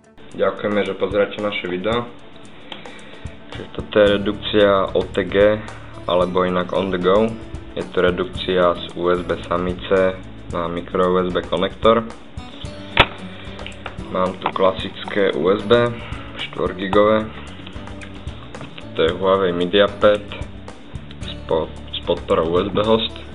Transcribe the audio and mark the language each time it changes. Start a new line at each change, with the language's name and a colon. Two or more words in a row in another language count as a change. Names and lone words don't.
Slovak: Ďakujeme, že pozeráte naše video. Čiže toto je redukcia OTG, alebo inak
English: on the go.
Slovak: Je to redukcia z USB samice na micro USB konektor. Mám tu klasické USB 4 gigové. To je Huawei MediaPad s podporou USB host.